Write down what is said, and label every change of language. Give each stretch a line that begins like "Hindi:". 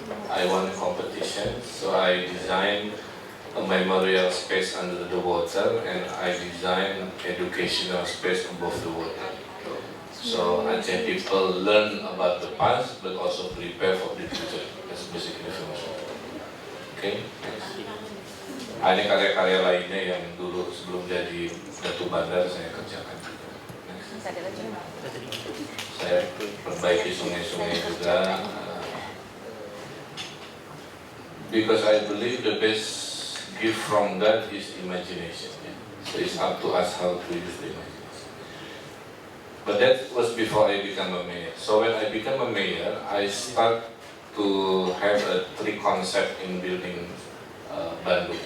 English: I won competition, so I designed a memorial space under the water and I designed educational space above the water. So Aceh people learn about the past but also prepare for the future. That's basically the philosophy. Okay.
Indonesian: Ini karya-karya lainnya yang dulu sebelum jadi Datu Bandar saya kerjakan. Next. Saya perbaiki sungai-sungai juga.
English: Because I believe the best gift from God is imagination. So it's up to us how to use the imagination. But that was before I became a mayor. So when I became a mayor, I start to have a three concept in building Bandung.